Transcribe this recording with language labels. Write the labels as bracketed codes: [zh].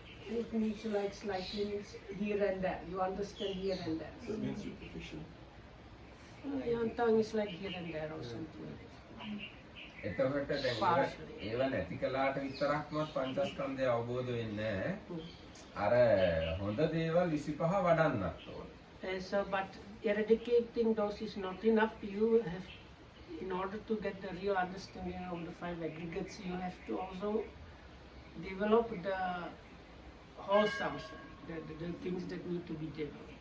[en] It means like slightly means here and there. You understand here and there. So it means superficial. Yantang is like here and there or something like that. [si] එතකොට දැන් ඒව නැති කළාට විතරක්ම පංචස්කන්ධය අවබෝධ වෙන්නේ නැහැ. අර හොඳ දේවල් 25 වඩන්නත් ඕන. [en] So but eradicating those is not enough. You have, in order to get the real understanding of the 5 aggregates, you have to also develop the wholesome side, the things that need to be developed.